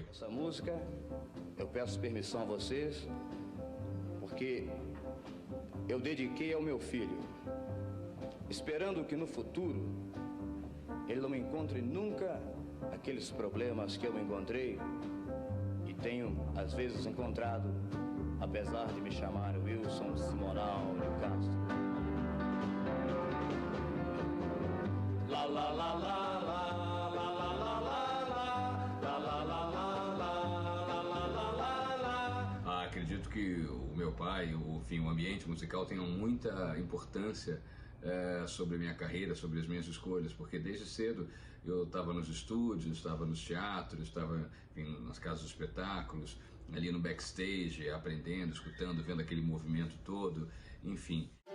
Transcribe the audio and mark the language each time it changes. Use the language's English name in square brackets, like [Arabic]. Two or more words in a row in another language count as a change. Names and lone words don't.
[Portuguese] Essa música, eu peço permissão a vocês, porque eu dediquei ao meu filho, esperando que no futuro ele não encontre nunca aqueles problemas que eu encontrei e tenho às vezes encontrado, apesar de me chamar Wilson Simonal de Castro. La la la la la la la la la la la la. Acredito que o meu pai, enfim, o ambiente musical tenha muita importância sobre a minha carreira, sobre as minhas escolhas, porque desde cedo eu estava nos estúdios, estava nos teatros, estava, enfim, nas casas de espetáculos, ali no backstage, aprendendo, escutando, vendo aquele movimento todo, enfim.